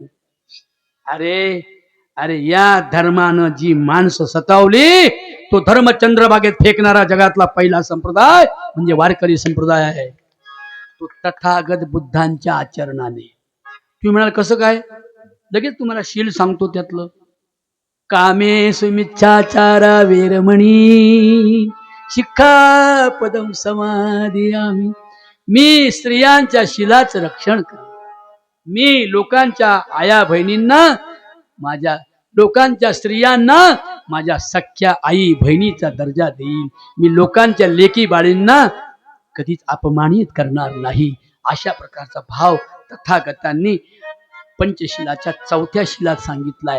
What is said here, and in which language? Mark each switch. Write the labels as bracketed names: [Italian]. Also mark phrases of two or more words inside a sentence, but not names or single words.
[Marathi] अरे अरे या धर्मानं जी माणसं सतावली, तो धर्म चंद्रभागेत फेकणारा जगातला पहिला संप्रदाय म्हणजे वारकरी संप्रदाय आहे. तो तथागत बुद्धांच्या आचरणाने. तुम्ही म्हणाल कसं काय? लगेच तुम्हाला शील सांगतो त्यातलं. [Pali] कामे सुमिच्छाचारा वेरमणी शिक्षापदम समाधियामि. [Marathi] मी स्त्रियांच्या शिलाचं रक्षण कर. मी लोकांच्या आया बहिणींना, माझ्या लोकांच्या स्त्रियांना माझ्या सख्या आई बहिणीचा दर्जा देईल. मी लोकांच्या लेकी बाळींना कधीच अपमानित करणार नाही, अशा प्रकारचा भाव तथागतांनी पंचशिलाच्या 4थ्या शिलात सांगितलाय.